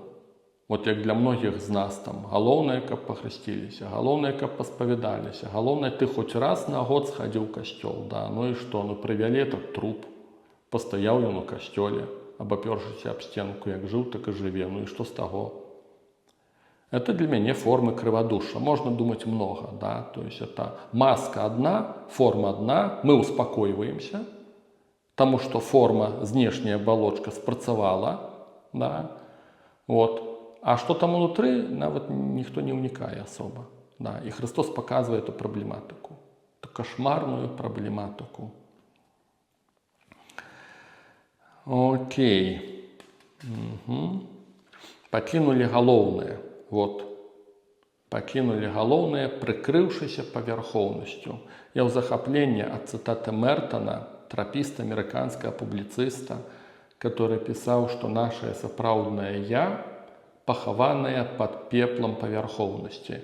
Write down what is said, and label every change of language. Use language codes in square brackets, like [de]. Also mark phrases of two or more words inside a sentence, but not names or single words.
[be] От як для многіх з нас там, галоўнае, каб пахрысціліся, галоўнае, каб паспавядаліся, галоўнае, ты хоць раз на год схадзіў у касцёл, да, і што, прывялі этот труп, пастаяў ён у касцёле, абапёршыся аб стенку, як жыў, так і жыве, і што з таго? Это для мяне формы крывадушша. [ru] Можно думать много, да, то есть это маска одна, форма одна, мы успокаиваемся, потому что форма, внешняя оболочка спрацавала, да, вот. А что там внутри, нават никто не вникает особо, да, и Христос показывает эту проблематику, эту кошмарную проблематику. Окей. Угу. Покинули галоўнае. Вот. [be] Покинули галоўнае, прыкрыўшыся павярхоўнасцю. Я ў захапленні ад цытаты Мертона, трапіста, амерыканскага публіцыста, который пісаў, што нашае сапраўднае «я» пахаванае пад пеплам павярхоўнасці.